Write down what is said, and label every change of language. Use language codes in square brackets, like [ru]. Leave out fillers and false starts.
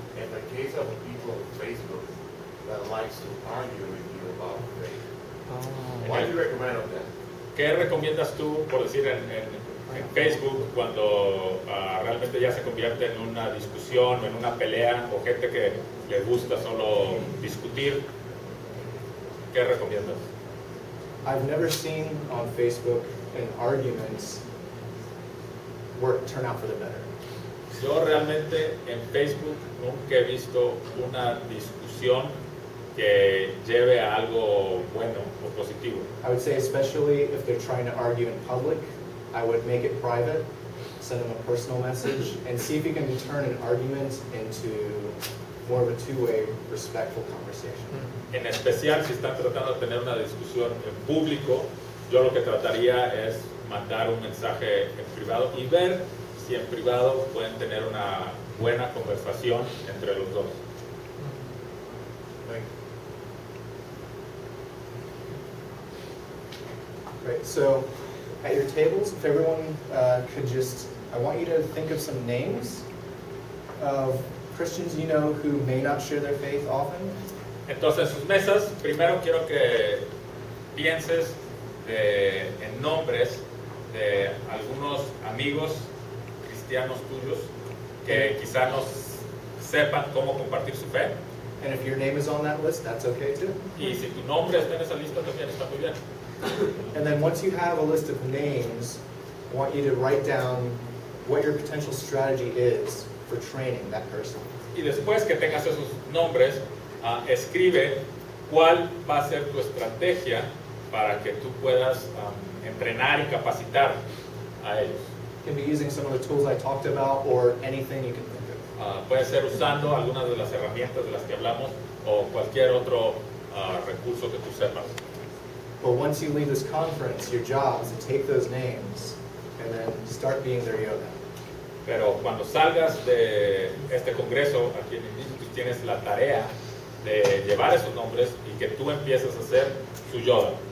[en] In the case of people on Facebook that likes to argue with you about faith, what do you recommend of that? [es] ¿Qué recomiendas tú, por decir, en Facebook cuando realmente ya se convierte en una discusión o en una pelea o gente que le gusta solo discutir? ¿Qué recomiendas? [en] I've never seen on Facebook an argument turn out for the better. [es] Yo realmente en Facebook nunca he visto una discusión que lleve a algo bueno o positivo. [en] I would say especially if they're trying to argue in public, I would make it private, send them a personal message, and see if you can turn an argument into more of a two-way, respectful conversation. [es] En especial si están tratando de tener una discusión en público, yo lo que trataría es mandar un mensaje en privado y ver si en privado pueden tener una buena conversación entre los dos. [en] Great, so at your tables, if everyone could just, I want you to think of some names of Christians you know who may not share their faith often. [es] Entonces, en sus mesas, primero quiero que pienses en nombres de algunos amigos cristianos tuyos que quizá no sepan cómo compartir su fe. [en] And if your name is on that list, that's okay too. [es] Y si tu nombre está en esa lista, también está muy bien. [en] And then once you have a list of names, I want you to write down what your potential strategy is for training that person. [es] Y después que tengas esos nombres, escribe cuál va a ser tu estrategia para que tú puedas entrenar y capacitar a ellos. [en] You can be using some of the tools I talked about or anything you can think of. [es] Puede ser usando algunas de las herramientas de las que hablamos o cualquier otro recurso que tú sepas. [en] But once you leave this conference, your job is to take those names and then start being their yoga. [es] Pero cuando salgas de este congreso, aquí en el Instituto tienes la tarea de llevar esos nombres y que tú empieces a hacer su yoga.